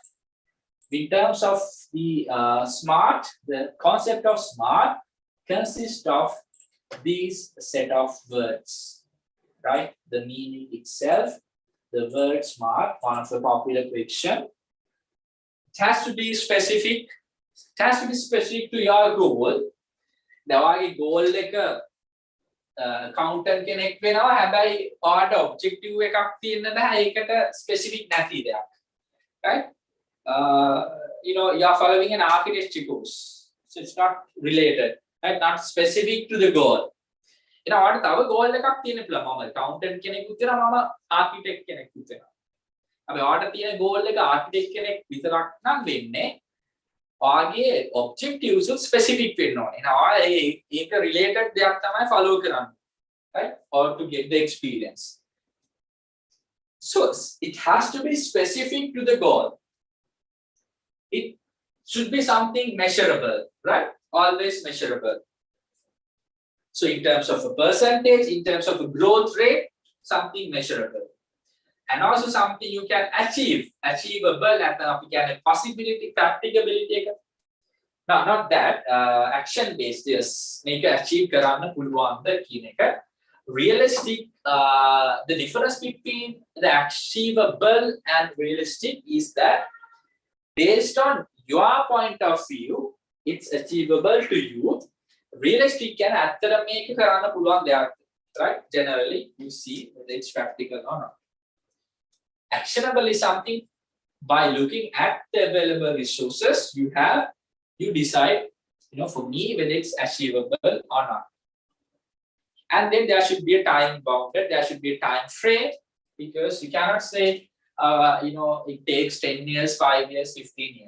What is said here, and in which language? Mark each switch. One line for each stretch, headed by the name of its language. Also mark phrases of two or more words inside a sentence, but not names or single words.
English: In terms of the smart, the concept of smart consists of these set of words, right? The meaning itself, the word smart, one of the popular question. It has to be specific. It has to be specific to your goal. The goal like a accountant
Sinhala: කෙනෙක් වෙනවා හැබැයි ඔයාට objective එකක් තියෙන්න බෑ ඒකට specific නැති දෙයක්.
English: Right? You are following an architecture course. So it's not related, right? Not specific to the goal.
Sinhala: ඔයාට තව goal එකක් තියෙන්න පුළුවන්. මම accountant කෙනෙකුත් වෙනවා මම architect කෙනෙකුත් වෙනවා. අපි ඔයාට තියෙන goal එක architect කෙනෙක් විතරක් නම් වෙන්නේ ඔයාගේ objectives specific වෙන්න ඕනේ. ඔයා ඒක related දෙයක් තමයි follow කරන්නේ.
English: Right? Or to get the experience. So it has to be specific to the goal. It should be something measurable, right? Always measurable. So in terms of a percentage, in terms of a growth rate, something measurable. And also something you can achieve, achievable, and we can have possibility, practicability. Now, not that, action-based, yes, make achieve
Sinhala: කරන්න පුළුවන්ද කියන එක.
English: Realistic, the difference between the achievable and realistic is that based on your point of view, it's achievable to you. Realistic can
Sinhala: ඇත්තට මේක කරන්න පුළුවන් දෙයක්,
English: right? Generally, you see whether it's practical or not. Actionable is something by looking at the available resources you have, you decide, for me, whether it's achievable or not. And then there should be a time bounded, there should be a time frame, because you cannot say, it takes 10 years, 5 years, 15 years.